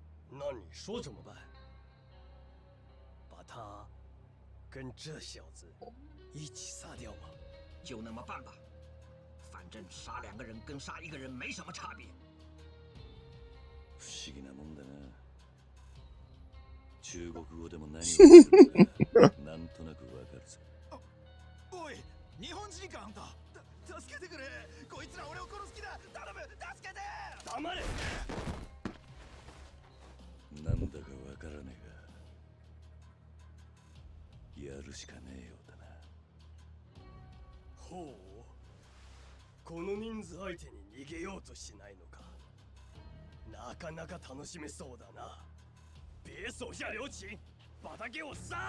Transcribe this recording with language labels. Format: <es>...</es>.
<zh>那你说怎么办？把他跟这小子一起杀掉吗？就那么办吧，反正杀2个人跟杀1个人没什么差别。</zh> <ja>不思議なもんだな。中国語でも何を言ってるのかなんとなくわかるぜ。おい、日本人かあんた。助けてくれ。こいつら俺を殺す気だ。頼む、助けて。黙れ。なんだかわからねえが、やるしかねえようだな。ほう。この人数相手に逃げようとしないのか。なかなか楽しめそうだな。</ja> <zh>别手下留情，把他给我杀！</zh>